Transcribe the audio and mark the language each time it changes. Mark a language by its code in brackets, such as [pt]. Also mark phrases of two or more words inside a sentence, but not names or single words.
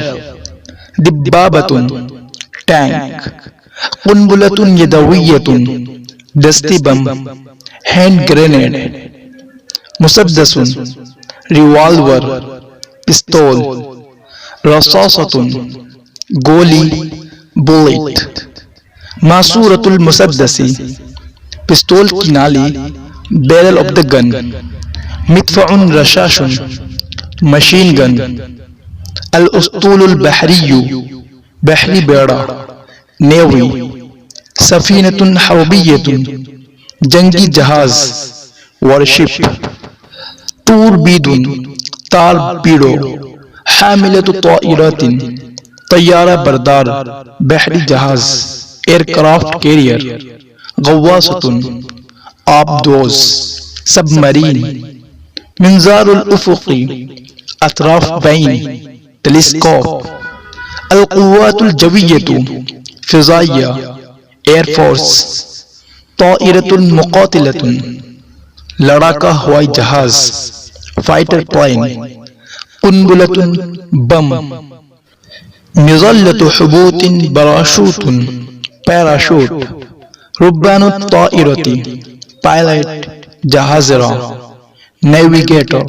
[ur] دبابۃ ٹینک، [ar] قنبلۃ یدویۃ [ur] دستی بم [en] hand grenade, [ur] مسدس ریوالور پستول، رصاصۃ گولی بلیٹ، [ar] ماسورۃ المسدس [ur] پستول کی نالی [en] barrel of the gun, [ar] مدفع رشاش [en] machine gun, [ar] الاسطول البحری [ur] بحری بیڑا نیوی، [ar] سفینۃ حربیۃ [ur] جنگی جہاز وارشپ، توربید تارپیڈو، حاملۃ طائرات طیارہ بردار بحری جہاز [en] aircraft [ur] کیریئر، غواصۃ آبدوز سب مرین، [ar] منظار الافق [ur] اطراف بین ٹیلیسکوپ، [ar] القوات الجویۃ [ur] فضائیہ [en] air force, [ar] طائرۃ مقاتلۃ [ur] لڑاکا ہوائی جہاز [en] fighter plane, [ur] قنبلۃ بم، [ar] مظلۃ حبوط [ur] براشوت پیراشوٹ، [ar] ربان الطائرۃ [ur] پائلٹ جہاز راں، نیویگیٹر،